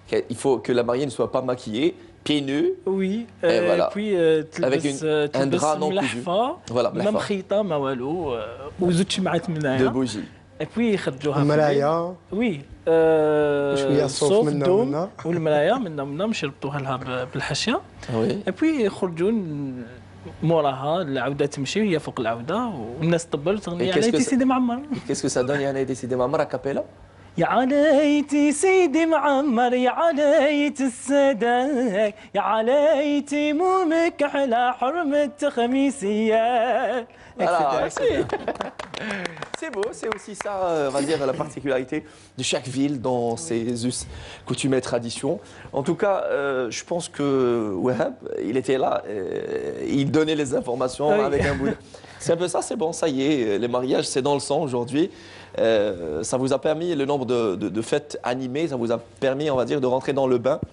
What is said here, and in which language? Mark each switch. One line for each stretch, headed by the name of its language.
French: Il faut que la mariée ne soit pas maquillée, pieds nus. Oui. Et voilà. Puis avec un drap non cousu.
Arabic: Voilà. ما مخيطه ما والو وزوج شمعات من هنايا.
French: De bougies. Et puis
Arabic: يخرجوها. المرايا.
French: Oui.
Arabic: وشويه الصوف منا والمرايا منا مش يربطوها لها بالحاشيه.
French: Oui. Et puis
Arabic: يخرجون موراها العوده تمشي وهي فوق العوده والناس تطبل وتغني يا ليتي سيدي معمر.
French: Qu'est-ce que ça donne
Arabic: يا ليتي سيدي معمر
French: à cappella?
Arabic: يا عليتي سيدي معمر يا عليتي السداك يا عليتي مومك على حرمة خميسية.
French: Voilà, c'est beau, c'est aussi ça, on va dire, la particularité de chaque ville dans ses us, coutumes et traditions. En tout cas, je pense que Wahab, il était là, il donnait les informations avec un bout de... C'est un peu ça, c'est bon, ça y est, les mariages, c'est dans le sang aujourd'hui. Ça vous a permis, le nombre de fêtes animées, ça vous a permis, on va dire, de rentrer dans le bain.